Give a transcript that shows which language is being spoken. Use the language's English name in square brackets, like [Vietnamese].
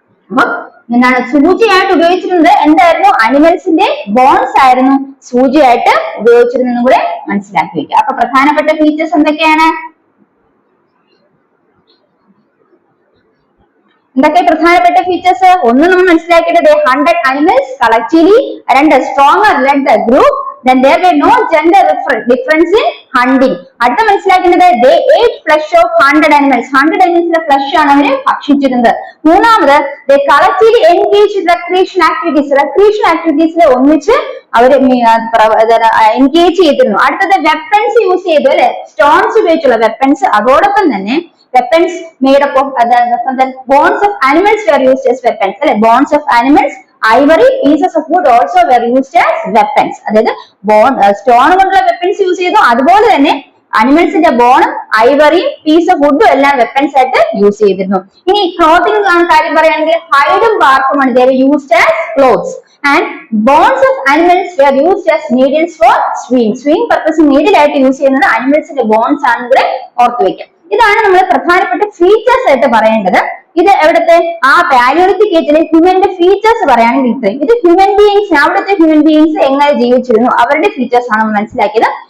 [Malayalam] അപ്പൊ എന്താണ് സൂചിയായിട്ട് ഉപയോഗിച്ചിരുന്നത്, എന്തായിരുന്നു, അനിമൽസിന്റെ ബോൺസ് ആയിരുന്നു സൂചിയായിട്ട് ഉപയോഗിച്ചിരുന്നതെന്നും കൂടെ മനസ്സിലാക്കി വെക്കുക. അപ്പൊ പ്രധാനപ്പെട്ട ഫീച്ചേഴ്സ് എന്തൊക്കെയാണ്, എന്തൊക്കെ പ്രധാനപ്പെട്ട ഫീച്ചേഴ്സ്? ഒന്ന് നമ്മൾ മനസ്സിലാക്കേണ്ടത് [English] Hunted animals collectively. [Malayalam] രണ്ട്, [English] Stronger led the group. Then there were no gender difference in hunting. [Malayalam] അടുത്ത മനസ്സിലാക്കേണ്ടത് [English] they ate flesh of 100 animals. 100 animalsന്റെ [Malayalam] flush ആണ് അവര് ഭക്ഷിച്ചിരുന്നത്. മൂന്നാമത് [English] they collectively engaged in recreational activities. [Malayalam] recreational activitiesൽ ഒന്നിച്ച് അവര് എൻഗേജ് ചെയ്തിരുന്നു. അടുത്തത് വെപ്പൻസ് യൂസ് ചെയ്തു, അല്ലെ, സ്റ്റോൺസ് ഉപയോഗിച്ചുള്ള വെപ്പൻസ്. അതോടൊപ്പം തന്നെ [English] weapons made up of bones of animals were used as weapons. [Malayalam] അല്ലെ, [English] bones of animals, ivory, pieces of wood also were used as weapons. [Malayalam] അതായത് സ്റ്റോൺ കൊണ്ടുള്ള വെപ്പൻസ് യൂസ് ചെയ്തു. അതുപോലെ തന്നെ അനിമൽസിന്റെ ബോണും ഐവറിയും പീസ് ഓഫ് വുഡും എല്ലാം വെപ്പൻസ് ആയിട്ട് യൂസ് ചെയ്തിരുന്നു. ഇനി ക്ലോത്തിങ് കാര്യം പറയുകയാണെങ്കിൽ ഹൈഡും ബാർക്കുമാണ് [English] they were used as clothes. And bones of animals were used as needles for sewing. [Malayalam] sewing purpose needle ആയിട്ട് യൂസ് ചെയ്യുന്നത് അനിമൽസിന്റെ ബോൺസ് ആണെന്ന് കൂടെ ഓർത്തു വെക്കാം. ഇതാണ് നമ്മൾ പ്രധാനപ്പെട്ട ഫീച്ചേഴ്സ് ആയിട്ട് പറയേണ്ടത്. ഇത് എവിടത്തെ ആ പാലിയോലിത്തിക് ഏജിലെ ഹ്യൂമന്റെ ഫീച്ചേഴ്സ് പറയുകയാണെങ്കിൽ ഇത്രയും. ഇത് ഹ്യൂമൻ ബീയിങ്സ്, അവിടുത്തെ ഹ്യൂമൻ ബീയിങ്സ് എങ്ങനെ ജീവിച്ചിരുന്നു അവരുടെ ഫീച്ചേഴ്സ് ആണ് മനസ്സിലാക്കിയത്.